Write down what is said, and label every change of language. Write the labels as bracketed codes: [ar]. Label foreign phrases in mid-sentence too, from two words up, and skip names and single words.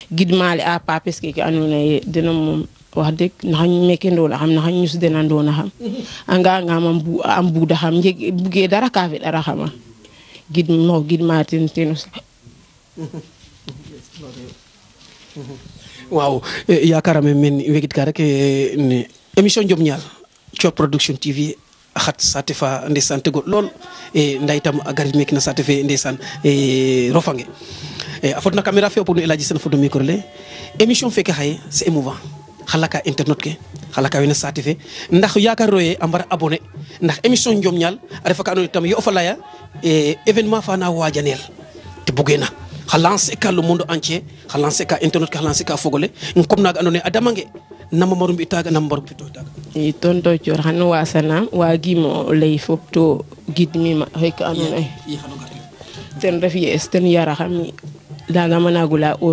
[srr] gidmaale a papes ke andoona yee den moom wax dëgg naxa meke ndoona xam naxa ñus dena ndoona xam anga ngam a mbuuda xam bugee dara ka feɗara xama gidma ten waaw yakarame men wegit ka rek ne émission Njom Ñaal Thior Production TV xat saate fa ndeysaan tego lool nday tam a garit meke na saate fe ndeysaan rofange a fodna caméra fe o pog no Elhadji Sene fodno micro le émission feke xaye [fr] c'est émouvant [srr] xalaka internet ke xalaka wene saate fe ndax yakariro ye a mbara abonné ndax émission Njom Ñaal a refa ka andoona yee tam yo o fa leya événement fa na wajanel te bugena xa lancer ka [fr] le monde entier [srr] xa lancer ka internet ka xa lancer ka fogole comme naga andoona yee a damange nama maru mbi taga nama maru pito taga i tonto Thior xan wasanaam waagimo lay fop to gidmima xeke andoona yee ten ref yees ten yaraxam lagama nagula o